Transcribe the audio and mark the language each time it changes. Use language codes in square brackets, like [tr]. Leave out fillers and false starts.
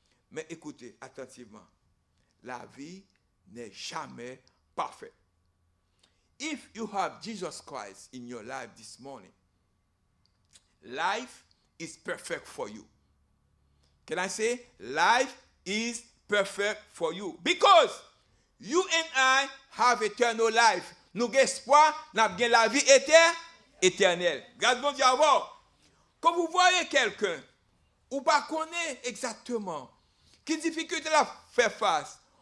[fr] Mais écoutez attentivement, la vie n'est jamais parfaite. [en] If you have Jesus Christ in your life this morning, life is perfect for you. Can I say, life is perfect for you? Because you and I have eternal life. [fr] Nous avons espoir, nous avons la vie éternelle. Grâce à Dieu avant. Quand vous voyez quelqu'un, ou pas connaît exactement quelle difficulté la fait face.